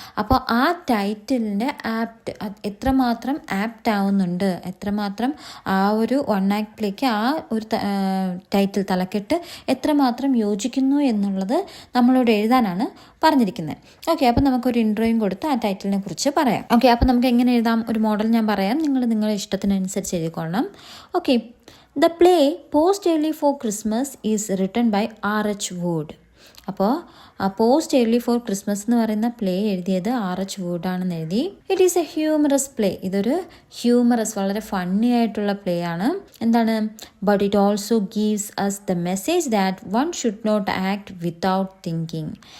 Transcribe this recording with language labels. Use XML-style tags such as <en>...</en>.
<ml>അപ്പോൾ ആ ടൈറ്റിലിൻ്റെ എത്രമാത്രം ആപ്റ്റ് ആവുന്നുണ്ട്, എത്രമാത്രം ആ ഒരു 1 ആക്ട് പ്ലേക്ക് ആ ഒരു ടൈറ്റിൽ തലക്കെട്ട് എത്രമാത്രം യോജിക്കുന്നു എന്നുള്ളത് നമ്മളോട് എഴുതാനാണ് പറഞ്ഞിരിക്കുന്നത്. ഓക്കെ, അപ്പോൾ നമുക്കൊരു ഇൻട്രോയും കൊടുത്ത് ആ ടൈറ്റിലിനെ കുറിച്ച് പറയാം. ഓക്കെ, അപ്പോൾ നമുക്ക് എങ്ങനെ എഴുതാം? ഒരു മോഡൽ ഞാൻ പറയാം, നിങ്ങളുടെ ഇഷ്ടത്തിനനുസരിച്ച് എഴുതിക്കൊള്ളണം.</ml> <en>Okay, The play Post Early for Christmas is written by RH Wood.</en> <ml>അപ്പോൾ പോസ്റ്റ് ഏർലി ഫോർ ക്രിസ്മസ് എന്ന് പറയുന്ന പ്ലേ എഴുതിയത് RH Wood ആണെന്ന് എഴുതി.</ml> <en>it is a humorous play,</en> <ml>ഇതൊരു വളരെ ഫണ്ണി ആയിട്ടുള്ള പ്ലേ ആണ്. എന്താണ്?</ml> <en>But it also gives us the message that one should not act without thinking.</en>